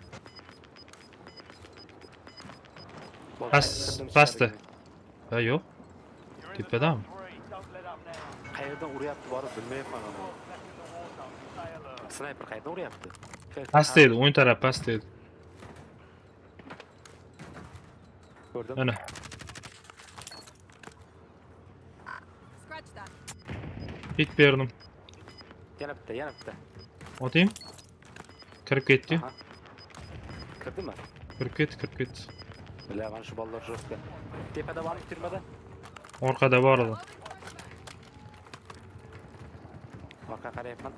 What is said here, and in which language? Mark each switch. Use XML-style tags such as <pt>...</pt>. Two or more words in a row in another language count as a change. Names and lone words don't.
<uz>Pastda. Ha, yo'q. Tepadami? Qayerdan uryapti borib bilmayapman ama. Sniper qayerdan uryapti? Past edi, o'ng taraf past edi. Ko'rdim. Mana.</uz> <en>Scratch that.</en> <uz>Hit berdim. Yana bitta. Otayım. Kirib ketdi. Aha. Kirdimi? Kirib ketdi. Bila, mana shu bolalar jo'rtga. Tepada bormi, turmada? Orqada bor edi. Orqa qarayapman.</uz>